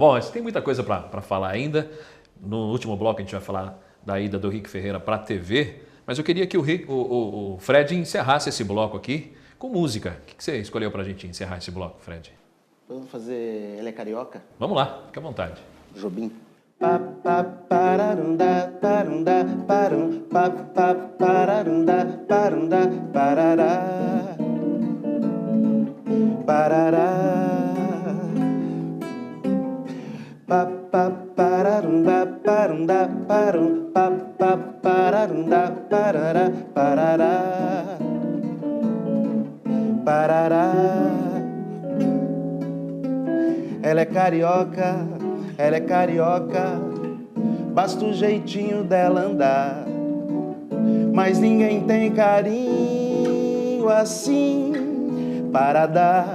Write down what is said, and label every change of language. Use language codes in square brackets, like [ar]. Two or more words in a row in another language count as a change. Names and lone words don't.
[pt] Bom, tem muita coisa para falar ainda. No último bloco a gente vai falar da ida do Rick Ferreira para a TV, mas eu queria que o Fred encerrasse esse bloco aqui com música. O que você escolheu para a gente encerrar esse bloco, Fred? Vamos fazer Ela é Carioca? Vamos lá, fica à vontade. Jobim. Pa pa pararunda parunda parum pa pa pararunda parunda parará parará pa pa pararunda parunda parum pa pa pararunda parará parará parará. Ela é carioca, basta o jeitinho dela andar. Mas ninguém tem carinho assim para dar.